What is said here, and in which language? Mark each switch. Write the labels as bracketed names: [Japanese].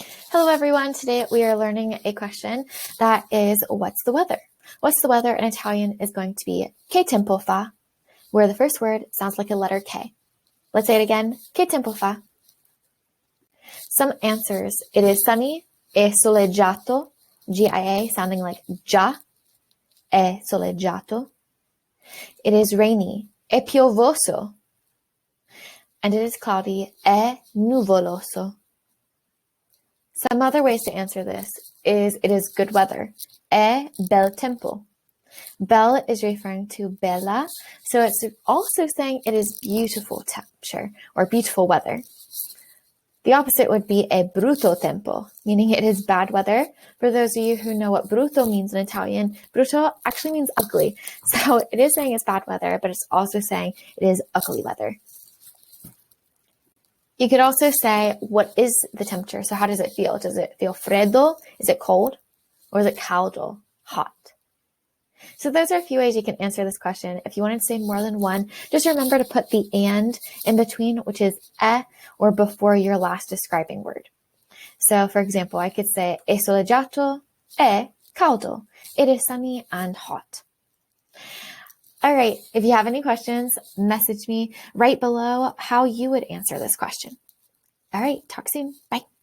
[English] Hello everyone, today we are learning a question that is, what's the weather? What's the weather in Italian is going to be [Italian] che tempo fa, [English] where the first word sounds like a letter K. Let's say it again, [Italian] che tempo fa. [English] Some answers, it is sunny, [Italian] è soleggiato, [English] G-I-A, sounding like già, è soleggiato. It is rainy, [Italian] è piovoso. [English] And it is cloudy, [Italian] è nuvoloso. [English] Some other ways to answer this is it is good weather. [Italian] È bel tempo. [English] Bel is referring to bella, so it's also saying it is beautiful temperature or beautiful weather. The opposite would be [Italian] è brutto tempo, [English] meaning it is bad weather. For those of you who know what brutto means in Italian, brutto actually means ugly. So it is saying it's bad weather, but it's also saying it is ugly weather. You could also say, what is the temperature? So how does it feel? Does it feel freddo? Is it cold? Or is it caldo? Hot? So those are a few ways you can answer this question. If you wanted to say more than one, just remember to put the and in between, which is or before your last describing word. So for example, I could say, [Italian] è soleggiato, è caldo. [English] It is sunny and hot. All right, if you have any questions, message me right below how you would answer this question. All right, talk soon. Bye.